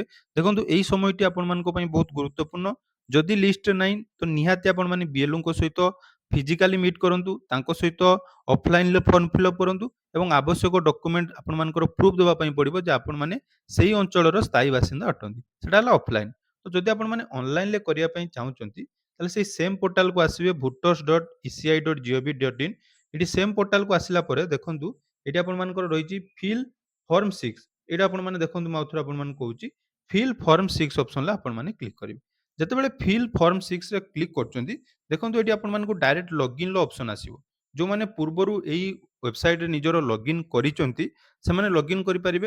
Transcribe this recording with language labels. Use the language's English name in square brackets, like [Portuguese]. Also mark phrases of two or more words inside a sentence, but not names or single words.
[Odia] ଦେଖନ୍ତୁ ଏହି ସମୟଟି ଆପଣମାନଙ୍କ ପାଇଁ ବହୁତ ଗୁରୁତ୍ୱପୂର୍ଣ୍ଣ। ଯଦି ଲିଷ୍ଟରେ ନାହିଁ ତ ନିହାତି ଆପଣମାନେ ବିଏଲ୍‌ଓଙ୍କ ସହିତ [English] physically meet [Odia] କରନ୍ତୁ। ତାଙ୍କ ସହିତ ଅଫଲାଇନ୍‌ରେ [English] form fill-up [Odia] କରନ୍ତୁ ଏବଂ ଆବଶ୍ୟକ ଡକୁମେଣ୍ଟ ଆପଣମାନଙ୍କର ପ୍ରୁଫ୍ ଦେବା ପାଇଁ ପଡ଼ିବ ଯେ ଆପଣମାନେ ସେହି ଅଞ୍ଚଳର ସ୍ଥାୟୀ ବାସିନ୍ଦା ଅଟନ୍ତି। ସେଟା ହେଲା ଅଫଲାଇନ୍। ତ ଯଦି ଆପଣମାନେ ଅନଲାଇନ୍‌ରେ କରିବା ପାଇଁ ଚାହୁଁଛନ୍ତି, ତାହେଲେ ସେଇ [English] same portalku [Odia] ଆସିବେ voters.eci.gov.in। ଏଠି [English] same portalku [Odia] ଆସିଲା ପରେ ଦେଖନ୍ତୁ ଏଠି ଆପଣମାନଙ୍କର ରହିଛି [English] fill form 6. [Odia] ଏଇଟା ଆପଣମାନେ ଦେଖନ୍ତୁ ମୁଁ ଆଉଥରେ ଆପଣମାନଙ୍କୁ କହୁଛି। [English] fill form 6 [Odia] ଅପସନରେ ଆପଣମାନେ କ୍ଲିକ୍ କରିବେ। ଯେତେବେଳେ [English] fill form 6re [Odia] କ୍ଲିକ୍ କରୁଛନ୍ତି, ଦେଖନ୍ତୁ ଏଠି ଆପଣମାନଙ୍କୁ [English] direct loginr option [Odia] ଆସିବ। ଯେଉଁମାନେ ପୂର୍ବରୁ ଏଇ ୱେବସାଇଟ୍‌ରେ ନିଜର ଲଗ୍ଇନ୍ କରିଛନ୍ତି, ସେମାନେ ଲଗ୍ଇନ୍ କରିପାରିବେ।